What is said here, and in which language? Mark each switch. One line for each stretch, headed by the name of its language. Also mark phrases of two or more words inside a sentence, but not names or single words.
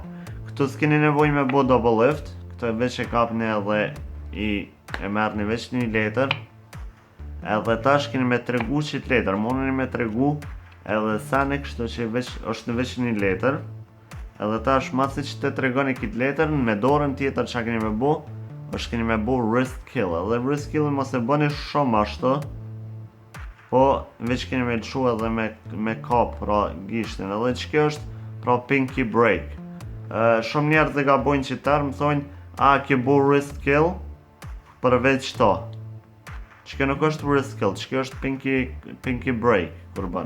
Albanian: Këtu s'keni nevoj me bo
English: double lift,
Albanian: këtu e veç e kapni edhe e merrni veç një letër, edhe tash keni me tregu qit letër, mundeni me tregu edhe sene kështu që është në veç një letër, edhe tash masi që të tregoni kit letër, me dorën tjetër që keni me bo, është keni me bo
English: wrist kill,
Albanian: edhe
English: wrist kill
Albanian: mos e bëni shumë ashtu, po veç keni me lëshu edhe me kap pra gishtin, edhe që kjo është pra
English: pinky break.
Albanian: Shumë njerëz e gabojnë që tërë më thonë, a ke bo
English: wrist kill
Albanian: përveç to. Që kjo nuk është
English: wrist kill,
Albanian: që kjo është
English: pinky break
Albanian: kur bën.